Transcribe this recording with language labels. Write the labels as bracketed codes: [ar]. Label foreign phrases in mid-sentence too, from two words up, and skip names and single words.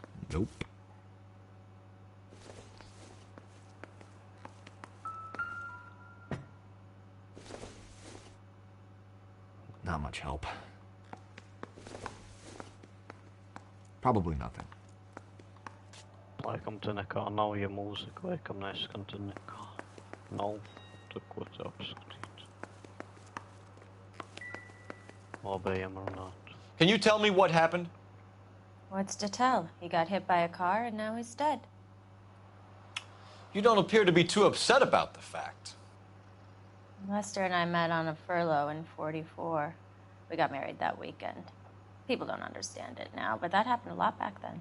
[en] Nope. Not much help. Probably nothing. [lv] Laikam te nekā nav, ja mūzika laikam neskan, te nekā nav. Tur ko te apskatīt. Labi, ejam runāt. [en] Can you tell me what happened? What's to tell? He got hit by a car and now he's dead. You don't appear to be too upset about the fact. Lester and I met on a furlough in '44. We got married that weekend. People don't understand it now, but that happened a lot back then.